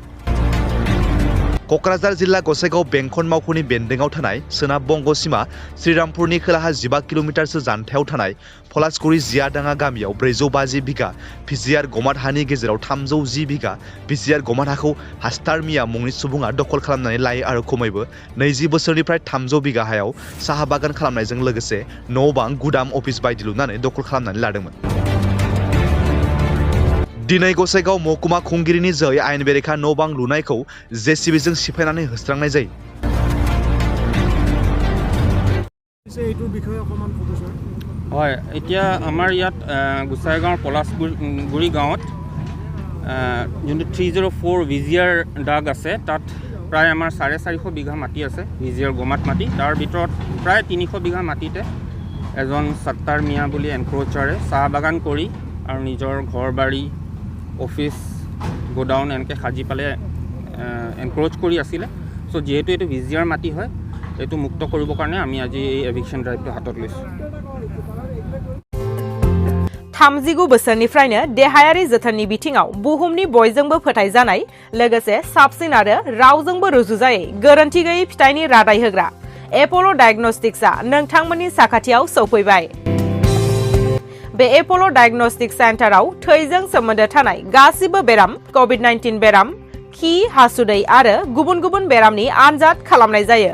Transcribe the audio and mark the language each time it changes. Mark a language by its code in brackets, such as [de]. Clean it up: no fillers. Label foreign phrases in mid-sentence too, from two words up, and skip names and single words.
[brx] क'क्राझार जिल्ला गसाइगाव बेंखन मावख'नि बेन्दोंआव थानाय सोनाब बंग'सीमा श्रीरामपुरनि खोलाहा 15 किल'मिटारसो जानथायाव थानाय पलासगुरि जियाडाङा गामियाव 450 बिघा भिजिआर गमात हानि गेजेराव 310 बिघा भिजिआर गमात हाखौ हास्तार मिया मुंनि सुबुङा दखल खालामनानै लायो आरो खमैबो 20 बोसोरनिफ्राय 300 बिघा हायाव साहा बागान खालामनायजों लोगोसे न' बां गुदाम अफिस बायदि लुनानै दखल खालामनानै लादोंमोन। दिनै गसाइगाव महकुमा खुंगिरिनि जोहै आयेन बेरेखा न' बां लुनायखौ जेसिबिजों सिफायनानै होस्रांनाय जायो। [as] হয়, এতিয়া আমাৰ ইয়াত গোসাইগাঁৱৰ পলাশগুৰি গাঁৱত যোনটো 304 ভিজিআৰ দাগ আছে তাত প্ৰায় আমাৰ 450 বিঘা মাটি আছে ভিজিআৰ গমাত মাটি। তাৰ ভিতৰত প্ৰায় 300 বিঘা মাটিতে এজন সত্তাৰ মিয়া বুলি এনক্ৰ'চাৰে চাহ বাগান কৰি আৰু নিজৰ ঘৰ বাৰী অফিচ গোডাউন এনেকৈ সাজি পালে এনক্ৰ'চ কৰি আছিলে। চ' যিহেতু এইটো ভিজিআৰ মাটি হয় এইটো মুক্ত কৰিবৰ কাৰণে আমি আজি এই এভিকশ্যন ড্ৰাইভটো হাতত লৈছোঁ। [brx] 39 बोसोरनिफ्रायनो देहायारि जोथोननि बिथिङाव बुहुमनि बयजोंबो फोथायजानाय लोगोसे साबसिन आरो रावजोंबो रुजुजायै गोरोन्थि गैयै फिथाइनि रादाय होग्रा एप'ल' डायग्नोस्टिक्सआ नोंथांमोननि साखाथियाव सौफैबाय। बे एप'ल' डायग्नोस्टिक सेन्टाराव थैजों सोमोन्दो थानाय गासिबो बेराम कभिड-19 बेराम खि हासुदै आरो गुबुन गुबुन बेरामनि आनजाद खालामनाय जायो।